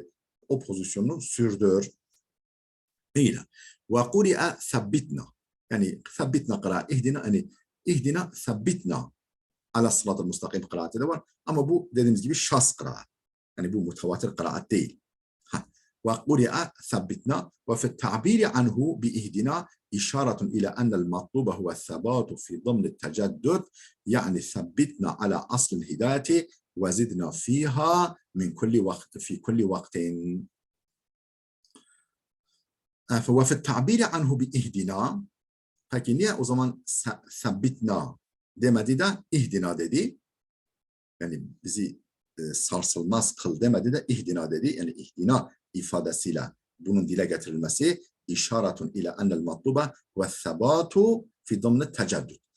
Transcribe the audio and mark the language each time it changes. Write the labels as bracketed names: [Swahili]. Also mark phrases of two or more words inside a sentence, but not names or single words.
[Turkish] O pozisyonu sürdür. İyle. [Arabic] وقرئ ثبتنا. [Turkish] Yani sabbitna kıra. İhdina, yani [Arabic] اهدنا ثبتنا. على صراط مستقيم [Turkish] kıraati de var. Ama bu dediğimiz gibi şas kıraat. Yani bu mutavatir kıraat değil. [Arabic] وقرئ ثبتنا وفي التعبير عنه بإهدنا إشارة إلى أن المطلوب هو الثبات في ضمن التجدد يعني ثبتنا على أصل الهداية وزدنا فيها من كل وقت في كل وقت. وفي التعبير عنه بإهدنا, [Turkish] peki niye o zaman sabbitna demedi de ihdina dedi? Yani bizi sarsılmaz kıl demedi de ihdina dedi. Yani ihdina ifadesiyle bunun dile getirilmesi [Arabic] إشارة إلى أن المطلوب والثبات في ضمن التجدد.